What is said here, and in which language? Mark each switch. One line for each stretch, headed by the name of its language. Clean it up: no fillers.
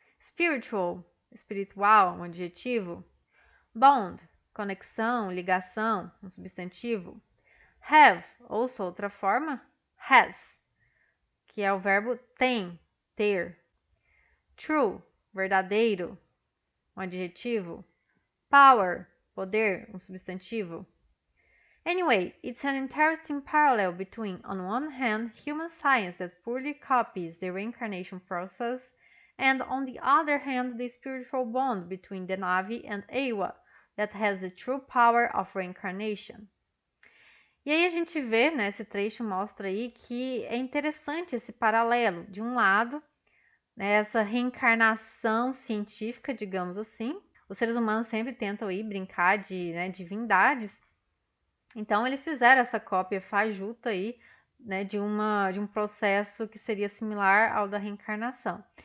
Portuguese: Spiritual, espiritual, um adjetivo. Bond, conexão, ligação, um substantivo. Have, ou sua outra forma, has, que é o verbo tem, ter. True, verdadeiro, um adjetivo. Power, poder, um substantivo.
English: Anyway, it's an interesting parallel between, on one hand, human science that poorly copies the reincarnation process, and on the other hand, the spiritual bond between the Na'vi and Eywa that has the true power of reincarnation.
Portuguese: E aí a gente vê, né, esse trecho mostra aí que é interessante esse paralelo. De um lado, né, essa reencarnação científica, digamos assim. Os seres humanos sempre tentam aí brincar de, né, divindades. Então eles fizeram essa cópia fajuta aí, né, de um processo que seria similar ao da reencarnação.